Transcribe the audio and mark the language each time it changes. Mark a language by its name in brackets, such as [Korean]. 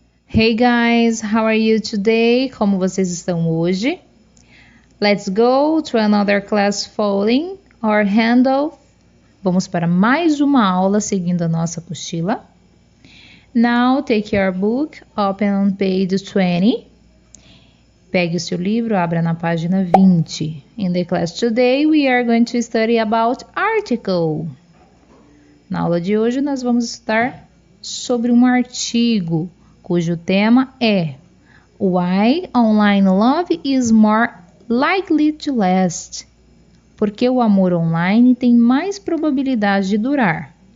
[English] Hey guys, how are you today? Como vocês estão hoje? Let's go to another class following our handle. [Portuguese] Vamos para mais uma aula seguindo a nossa apostila. [English] Now take your book, open on page 20. [Portuguese] Pegue o seu livro, abra na página 20. [English] In the class today, we are going to study about article. [Portuguese] Na aula de hoje, nós vamos estudar sobre um artigo, cujo tema é Why Online Love is More Likely to Last. Porque o amor online tem mais probabilidade de durar.